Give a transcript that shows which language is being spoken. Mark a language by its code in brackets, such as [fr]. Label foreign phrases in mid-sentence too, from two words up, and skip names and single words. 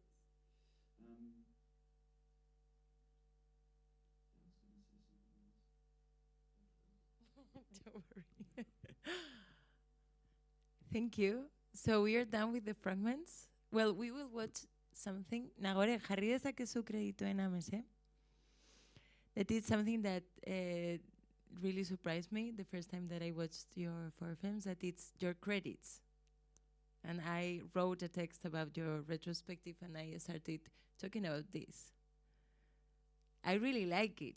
[en] I was going to say something else. Don't worry. Thank you. So we are done with the fragments. Well, we will watch something. [eu] Nagore, jarri dezakezu kreditoen amese. [en] That is something that really surprised me the first time that I watched your 4 films, that it's your credits. And I wrote a text about your retrospective, and I started talking about this. I really like it.